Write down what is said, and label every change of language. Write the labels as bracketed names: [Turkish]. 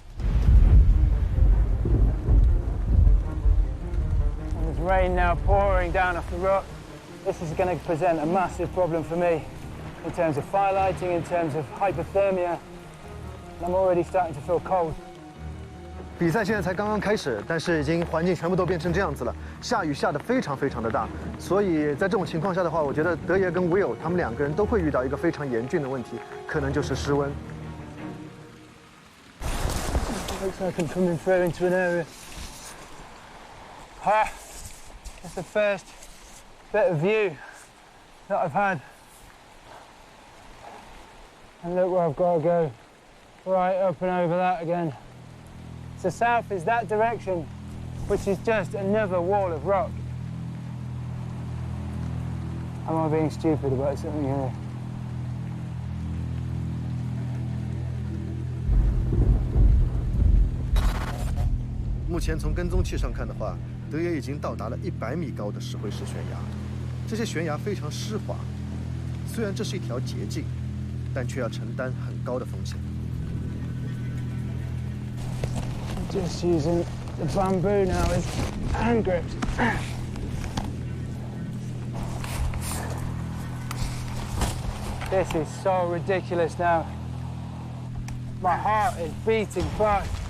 [English] There's rain now pouring down off the rock. This is going to present a massive problem for me. in terms of fire lighting, in terms of hypothermia. I'm already starting to feel cold. [Chinese] 比赛现在才刚刚开始，但是已经环境全部都变成这样子了，下雨下得非常非常的大，所以在这种情况下的话，我觉得德爷跟 Will 他们两个人都会遇到一个非常严峻的问题，可能就是失温。 [English] Looks like I'm coming through into an area. That's the first bit of view that I've had. And look where I've got to go. Right up and over that again. So south is that direction, which is just another wall of rock. Am I being stupid about something here? [Chinese] 目前从跟踪器上看的话，德爷已经到达了100米高的石灰石悬崖。这些悬崖非常湿滑，虽然这是一条捷径，但却要承担很高的风险。 [English] Just using the bamboo now as hand grips. This is so ridiculous now. My heart is beating fast.